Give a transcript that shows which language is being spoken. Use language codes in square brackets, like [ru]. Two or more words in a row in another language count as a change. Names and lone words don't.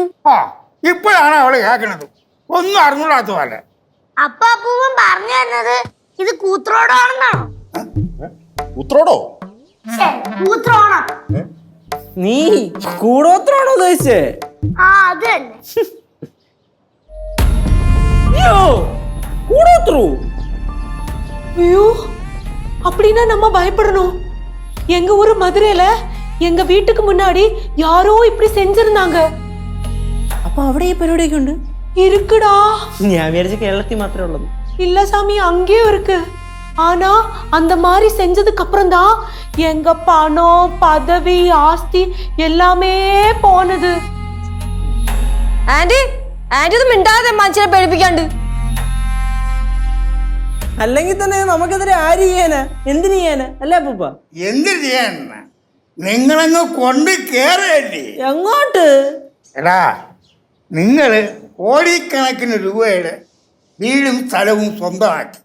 [ml] ആ, ഇപ്പോഴാണ് അവള് കേൾക്കണത്. ഒന്നും അറിഞ്ഞൂടാത്ത പോലെ. അപ്പൊ അപ്പൂവൻ പറഞ്ഞു തന്നത് ഇത് കൂത്രോടാണെന്നാണോ? ഉത്രോടോ? കൂത്രോണം. നീ കൂടോത്രാണോ ഉദ്ദേശിച്ചേ? ആ, അത് തന്നെ. [ta] கூடோத்ரு. ஐயோ, அப்படின்னா நம்ம பயப்படணும். எங்க ஊரு மதுரையில எங்க வீட்டுக்கு முன்னாடி யாரோ இப்படி செஞ்சிருந்தாங்க. [ml] അപ്പൊ അവിടെ ഈ പരിപാടിയൊക്കെ ഉണ്ട്? [ta] இருக்குடா. [ml] ഞാൻ വിചാരിച്ച കേരളത്തിൽ മാത്രമേ ഉള്ളത്. [ta] இல்ல சாமி, அங்கேயும் இருக்கு. ஆனா அந்த மாதிரி செஞ்சதுக்கு அப்புறம் தான் எங்க பணம், பதவி, ஆஸ்தி எல்லாமே போனது. [ml] ആന്റി, ആന്റി ഒന്നും മിണ്ടാതെ മനുഷ്യനെ പേടിപ്പിക്കാണ്ട്. അല്ലെങ്കിൽ തന്നെ നമുക്കെതിരെ ആര് ചെയ്യാനാ? എന്തിനു ചെയ്യാനാ? അല്ലേ അപ്പൂപ്പ? എന്ത് ചെയ്യാന? നിങ്ങളങ്ങ് കൊണ്ട് കേറല്ലേ. എങ്ങോട്ട്? എടാ, നിങ്ങൾ കോടിക്കണക്കിന് രൂപയുടെ വീടും സ്ഥലവും സ്വന്തമാക്കി.